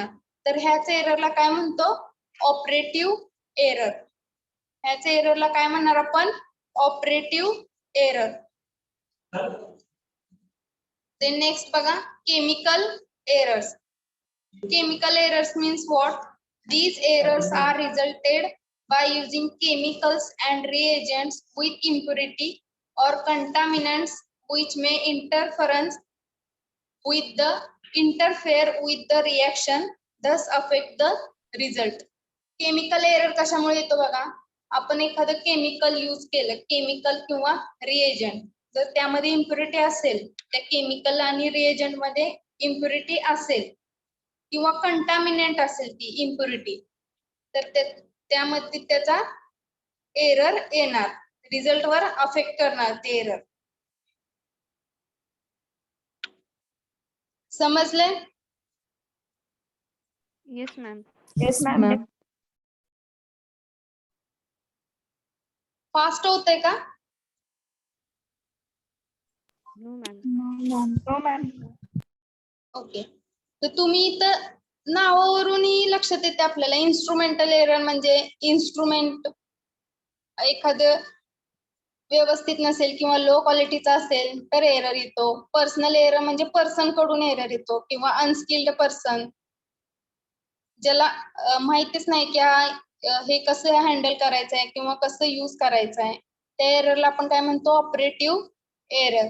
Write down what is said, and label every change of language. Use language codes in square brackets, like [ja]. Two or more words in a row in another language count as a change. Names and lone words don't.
[mr] तर ह्याच एररला काय म्हणतो, [en] operative error. [mr] ह्याच एररला काय म्हणणार आपण, [en] operative error. [mr] ते नेक्स्ट बघा, [en] chemical errors. chemical errors means what, these errors are resulted by using chemicals and reagents with impurity or contaminants which may interfere with the reaction, thus affect the result. [mr] केमिकल एरर कशामुळे येतो बघा, आपण एखादं [en] chemical use [mr] केलं, केमिकल किंवा रिएजंट, जर त्यामध्ये इम्प्युरिटी असेल, त्या केमिकल आणि रिएजंट मध्ये इम्प्युरिटी असेल किंवा कंटामिनंट असेल ती इम्प्युरिटी, तर त्यामध्ये त्याचा एरर येणार, रिझल्ट वर अफेक्ट करणार ते एरर. समजले? [en] yes ma'am. Yes, ma'am. [mr] फास्ट होतंय का? [en] no ma'am. No, ma'am. [mr] ओके. तर तुम्ही इथं नावावरूनही लक्षात येते आपल्याला, [en] instrumental error [mr] म्हणजे इन्स्ट्रुमेंट एखादं व्यवस्थित नसेल किंवा लो क्वालिटीचा असेल तर एरर येतो. [en] personal error [mr] म्हणजे पर्सन कडून एरर येतो किंवा [en] unskilled person, [mr] ज्याला माहितीच नाही की हे कसं हँडल करायचंय किंवा कसं यूज करायचंय, त्या एररला आपण काय म्हणतो, [en] operative error.